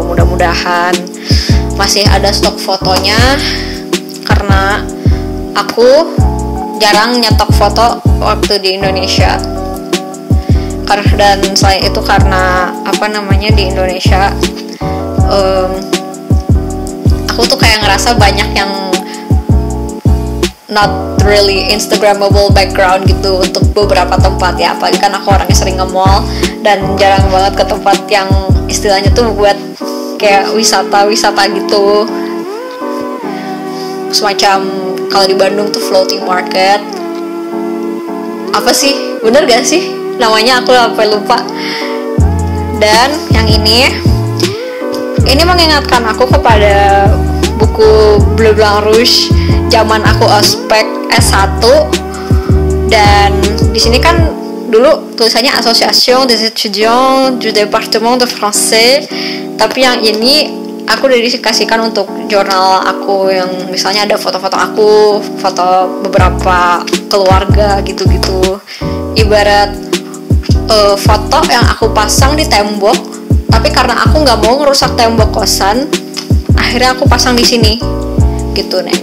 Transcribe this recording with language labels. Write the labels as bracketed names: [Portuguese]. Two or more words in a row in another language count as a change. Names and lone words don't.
[Indonesian] Mudah-mudahan masih ada stok fotonya, karena aku jarang nyetok foto waktu di Indonesia. Dan selain itu karena di Indonesia aku tuh kayak ngerasa banyak yang [English] not really Instagramable background [Indonesian] gitu untuk beberapa tempat ya. Apalagi kan aku orangnya sering nge-mall dan jarang banget ke tempat yang istilahnya tuh buat kayak wisata gitu. Semacam kalau di Bandung tuh [English] floating market. [Indonesian] Apa sih? Bener gak sih? Namanya aku sampai lupa. Dan yang ini mengingatkan aku kepada buku Bleu Blanc Rouge zaman aku ospek S1. Dan di sini kan dulu tulisannya Association des étudiants du département de français, tapi yang ini aku dedikasikan untuk jurnal aku, yang misalnya ada foto-foto aku, foto beberapa keluarga gitu-gitu. Ibarat foto yang aku pasang di tembok, tapi karena aku nggak mau ngerusak tembok kosan, akhirnya aku pasang di sini gitu nih.